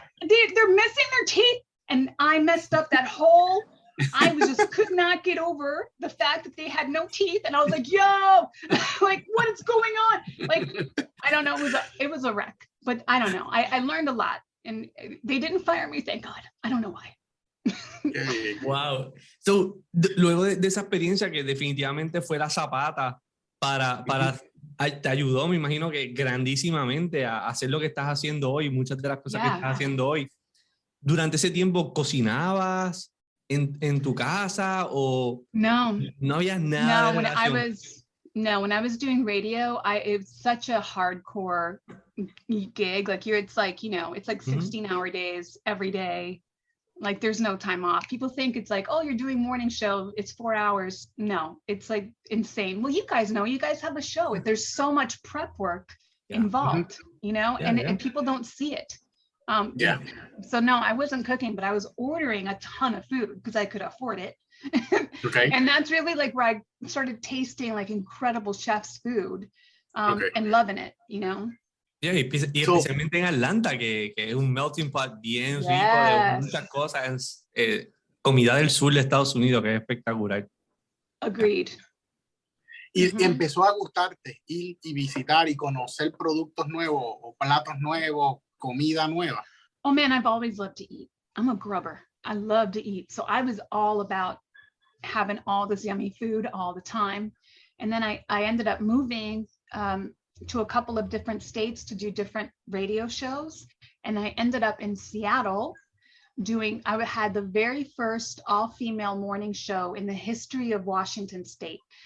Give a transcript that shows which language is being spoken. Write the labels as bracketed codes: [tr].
[en] They're missing their teeth. And I messed up that whole, I could not get over the fact that they had no teeth. And I was like, yo, like, what is going on? Like, I don't know. It was a wreck, but I don't know. I learned a lot, and they didn't fire me, thank God. I don't know why. Wow. [es] So, luego de esa experiencia que definitivamente fue la zapata para te ayudó, me imagino que grandísimamente a hacer lo que estás haciendo hoy, muchas de las cosas que estás haciendo hoy. Durante ese tiempo, ¿cocinabas en tu casa o no había nada? [en] No, when I was doing radio, it was such a hardcore gig. Like it's like 16-hour days every day. Like there's no time off. People think it's like, oh, you're doing morning show, it's 4 hours. No, it's like insane. Well, you guys know, you guys have a show. There's so much prep work involved, you know, and people don't see it. So no, I wasn't cooking, but I was ordering a ton of food because I could afford it. Okay. And that's really like where I started tasting like incredible chef's food and loving it, you know. [es] Yeah, y especialmente en Atlanta, que es un melting pot bien rico de muchas cosas, comida del sur de Estados Unidos, que es espectacular. [en] Agreed. [es] Y empezó a gustarte ir y visitar y conocer productos nuevos o platos nuevos, comida nueva. [en] Oh man, I've always loved to eat. I'm a grubber. I love to eat. So I was all about having all this yummy food all the time. And then I ended up moving to a couple of different states to do different radio shows. And I ended up in Seattle I had the very first all-female morning show in the history of Washington State.